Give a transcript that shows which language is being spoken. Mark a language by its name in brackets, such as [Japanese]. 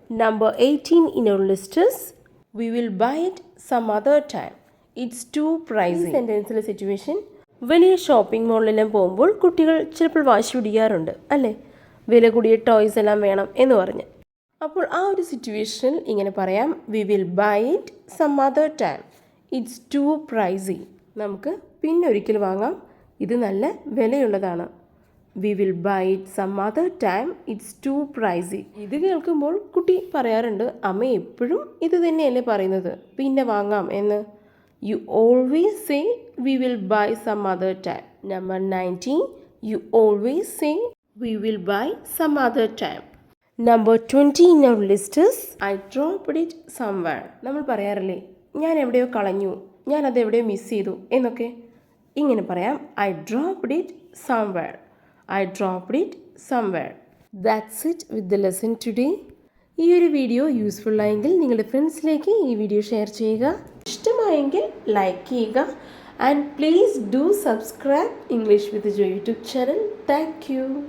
[English] Number 18 in our list is we will buy it some other time. It's too pricey. [Malayalam] ഈ സെൻറ്റൻസിലെ situation വലിയ shopping മോളിലെല്ലാം പോകുമ്പോൾ കുട്ടികൾ ചിലപ്പോൾ വാശി പിടിക്കാറുണ്ട് അല്ലേ, വില കൂടിയ ടോയ്സ് എല്ലാം വേണം എന്ന് പറഞ്ഞ്. അപ്പോൾ ആ ഒരു സിറ്റുവേഷനിൽ ഇങ്ങനെ പറയാം, [English] We will buy it some other time. It's too pricey. [Malayalam] നമുക്ക് പിന്നെ ഒരിക്കൽ വാങ്ങാം, ഇത് നല്ല വിലയുള്ളതാണ്. [English] We will buy it some other time. It's too pricey. [Malayalam] ഇത് കേൾക്കുമ്പോൾ കുട്ടി പറയാറുണ്ട്, അമ്മ എപ്പോഴും ഇത് തന്നെയല്ലേ പറയുന്നത്, പിന്നെ വാങ്ങാം എന്ന്. [English] You always say we will buy some other time. Number 19. You always say we will buy some other time. Number 20 in our list is I dropped it somewhere. [Malayalam] നമ്മൾ പറയാറില്ലേ, ഞാൻ എവിടെയോ കളഞ്ഞു, ഞാൻ അത് എവിടെയോ മിസ് ചെയ്തു എന്നൊക്കെ. ഇങ്ങനെ പറയാം, [English] I dropped it somewhere. I dropped it somewhere. That's it with the lesson today. [Malayalam] ഈ ഒരു വീഡിയോ യൂസ്ഫുൾ ആയെങ്കിൽ നിങ്ങളുടെ ഫ്രണ്ട്സിലേക്ക് ഈ വീഡിയോ ഷെയർ ചെയ്യുക. ഇഷ്ടമായെങ്കിൽ ലൈക്ക് ചെയ്യുക. [English] And please do subscribe English with Jo YouTube channel. Thank you.